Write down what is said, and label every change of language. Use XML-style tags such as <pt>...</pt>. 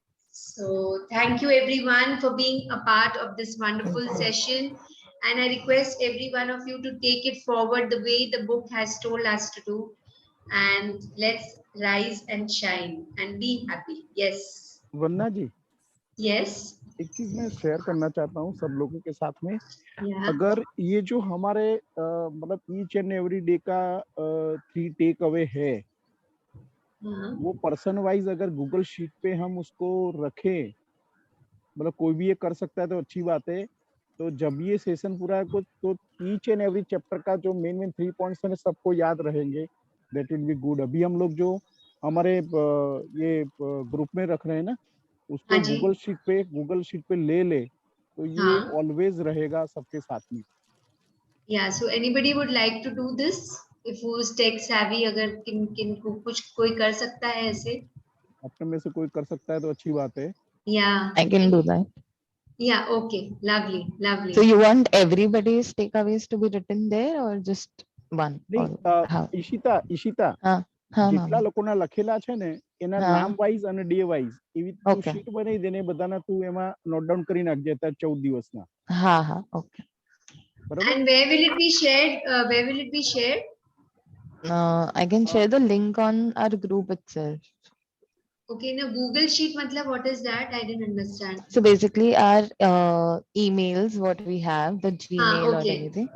<en>So thank you everyone for being a part of this wonderful session. And I request every one of you to take it forward the way the book has told us to do. And let's rise and shine and be happy. Yes.</en> <hi>Vanna ji,</hi> <en>Yes.</en> <hi>एक चीज मैं share करना चाहता हूँ सब लोगों के साथ में.</hi> <en>Yeah.</en> <hi>अगर ये जो हमारे मतलब</hi> <en>each and every</en> <hi>डे का 3 टेक अवे है, वो पर्सन वाइज अगर गूगल शीट पे हम उसको रखें, मतलब कोई भी ये कर सकता है तो अच्छी बात है. तो जब ये सेशन पूरा है तो</hi> <en>each and every</en> <hi>चैप्टर का जो मेन 3 पॉइंट्स हैं सबको याद रहेंगे.</hi> <en>That will be good.</en> <hi>अभी हम लोग जो हमारे ये ग्रुप में रख रहे हैं ना, उसको गूगल शीट पे ले तो ये ऑलवेज रहेगा सबके साथ में.</hi> <en>Yeah, so anybody would like to do this? If who's tech savvy,</en> <hi>अगर किन को कुछ कोई कर सकता है ऐसे? अपने में से कोई कर सकता है तो अच्छी बात है.</hi> <en>Yeah. I can do that. Yeah, okay. Lovely, lovely. So you want everybody's takeaways to be written there or just one?</en> <gu>Ishita, જેટલા લોકોના લખેલા છે ને એના નામ વાઇઝ અને ડે વાઇઝ એવી તું શીટ બનાવી દેને, બધાના તું એમાં નોટ ડાઉન કરી નાખજે અત્યારે 14 દિવસના. હા, okay.</gu> <en>And where will it be shared? Where will it be shared? I can share the link on our group itself. Okay, now Google Sheet, matlab, what is that? I didn't understand. So basically our emails, what we have, the Gmail or anything.</en>